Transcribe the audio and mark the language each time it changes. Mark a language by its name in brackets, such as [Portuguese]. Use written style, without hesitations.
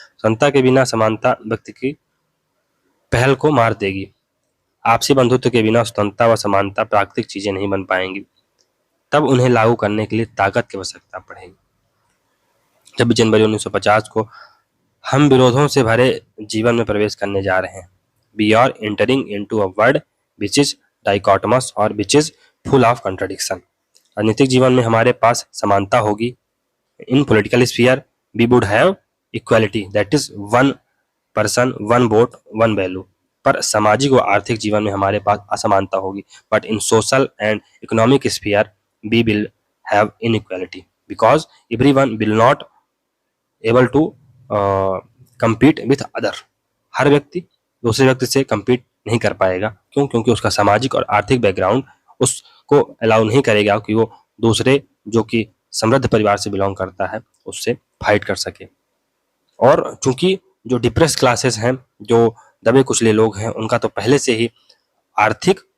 [Hindi] स्वतंत्रता के बिना समानता व्यक्ति की पहल को मार देगी। आपसी बंधुत्व के बिना स्वतंत्रता व समानता प्राकृतिक चीजें नहीं बन पाएंगी। तब उन्हें लागू करने के लिए ताकत की आवश्यकता पड़ेगी। 26 जनवरी 1950 को हम विरोधों से भरे जीवन में प्रवेश करने जा रहे हैं। [English] We are entering into a world which is dichotomous और which is full of contradiction. [Hindi] राजनीतिक जीवन में हमारे पास समानता होगी। [English] In political sphere we would have equality, that is one person, one vote, one value. [Hindi] पर सामाजिक व आर्थिक जीवन में हमारे पास असमानता होगी। [English] But in social and economic sphere we will have inequality because everyone will not able to compete with other. [Hindi] हर व्यक्ति दूसरे व्यक्ति से compete नहीं कर पाएगा। क्यों? क्योंकि उसका सामाजिक और आर्थिक बैकग्राउंड उसको अलाउ नहीं करेगा कि वो दूसरे जो कि समृद्ध परिवार से बिलोंग करता है उससे फाइट कर सके। और चूंकि जो डिप्रेस क्लासेस हैं, जो दबे कुचले लोग हैं, उनका तो पहले से ही आर्थिक